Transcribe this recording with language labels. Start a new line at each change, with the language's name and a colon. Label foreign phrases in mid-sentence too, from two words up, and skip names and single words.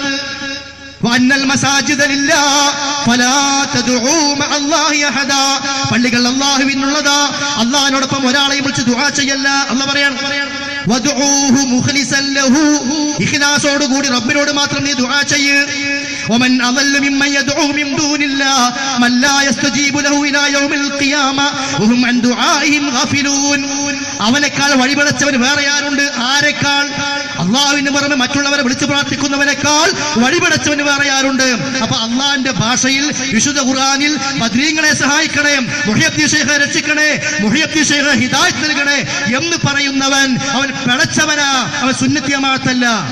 Malayalam: പള്ളികൾ അല്ലാഹുവിനുള്ളതാ, അല്ലാഹുവിനോടൊപ്പം ഒരാളെയും വിളിച്ച് ദുആ ചെയ്യല്ല. അല്ലാഹു പറയാണ്, ഇഖ്ലാസോടുകൂടി റബ്ബിനോട് മാത്രം നീ ദുആ ചെയ്യ്.
Arabic: ومن أضل ممن يدعو من دون الله من لا يستجيب له إلى يوم القيامة وهم عن دعائهم غافلون.
Malayalam: അവനേക്കാൾ വഴിപിഴച്ചവൻ വേറെ ആരുണ്ട്? ആരെക്കാൾ? അള്ളാഹുവിന് പുറമെ മറ്റുള്ളവരെ വിളിച്ചു പ്രാർത്ഥിക്കുന്നവനേക്കാൾ വഴിപടച്ചവന് വേറെ ആരുണ്ട്? അപ്പൊ അള്ളാഹിന്റെ ഭാഷയിൽ വിശുദ്ധ ഖുർആനിൽ ബദ്രീങ്ങളെ സഹായിക്കണേ, മുഹിയദ്ദീൻ ശൈഖെ രക്ഷിക്കണേ, മുഹിയദ്ദീൻ ശൈഖെ ഹിദായത്ത് നൽകണേ എന്ന് പറയുന്നവൻ അവൻ പിഴച്ചവനാ, അവൻ സുന്നത്തി ജമാഅത്തല്ല.